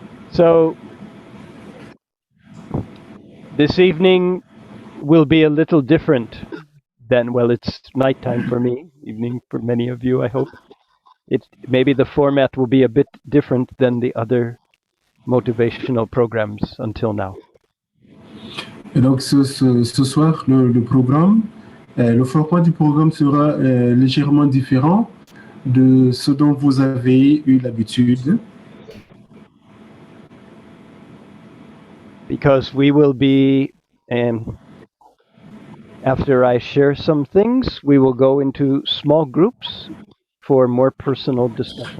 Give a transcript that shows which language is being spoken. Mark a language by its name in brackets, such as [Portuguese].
[English] So, this evening will be a little different than, well, it's nighttime for me, evening for many of you, I hope. Maybe the format will be a bit different than the other motivational programs until now. [French] Et donc ce soir, le programme, le format du programme sera légèrement différent de ce dont vous avez eu l'habitude. [English] Because we will be, after I share some things, we will go into small groups for more personal discussion.